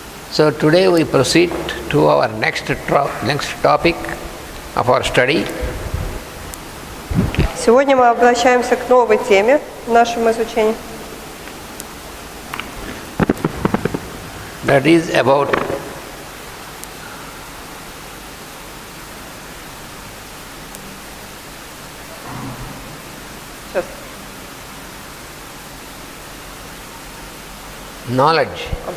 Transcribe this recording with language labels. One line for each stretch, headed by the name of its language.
English: So today we proceed to our next topic of our study.
Russian: Сегодня мы обращаемся к новой теме в нашем изучении.
English: That is about knowledge.